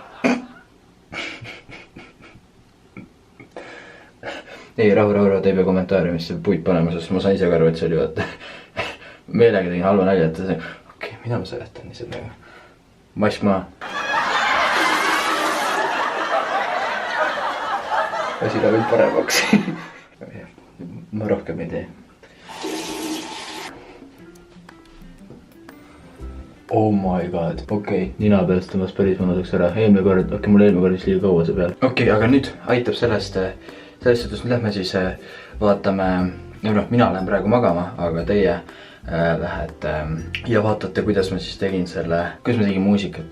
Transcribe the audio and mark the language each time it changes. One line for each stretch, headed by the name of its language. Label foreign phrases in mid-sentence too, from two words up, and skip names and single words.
Estonian: Ei, rahu, te ei pea kommentaariumisse puid panema, sest ma sain ise aru, et see oli vaata. Meelega tegin halva nalja, et see okei, mida ma seletan nii sellega. Mask maha. Asi läheb veel paremaks. Ma rohkem ei tee.
English: Oh my god.
Estonian: Okei, nina pealt tõmbas päris mõnuseks ära. Eelmine kord mul vist liiga kaua see peal. Okei, aga nüüd aitab sellest suhtes, nüüd lähme siis vaatame, mina lähen praegu magama, aga teie lähete ja vaatate, kuidas ma siis tegin muusikat.